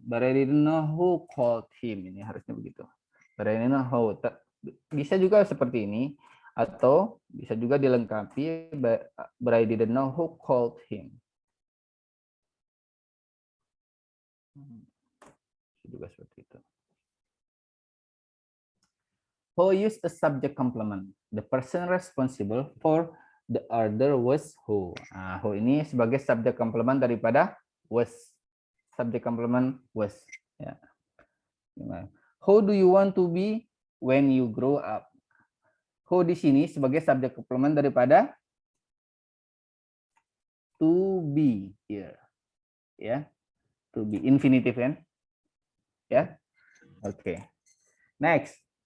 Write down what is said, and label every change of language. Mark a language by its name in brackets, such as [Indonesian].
[English] But I didn't know who called him. [Indonesian] Ini harusnya begitu. [English] But I didn't know who. [Indonesian] Bisa juga seperti ini. Atau bisa juga dilengkapi. [English] But I didn't know who called him. [Indonesian] Juga seperti itu. [English] Who used a subject complement? The person responsible for the order was who. [Indonesian] Nah, who ini sebagai subject complement daripada was. [English] Subject complement was. Ya. Who do you want to be when you grow up? [Indonesian] Who di sini sebagai subject complement daripada to be here. Ya. [English] To be infinitive kan? Ya. Oke. Next.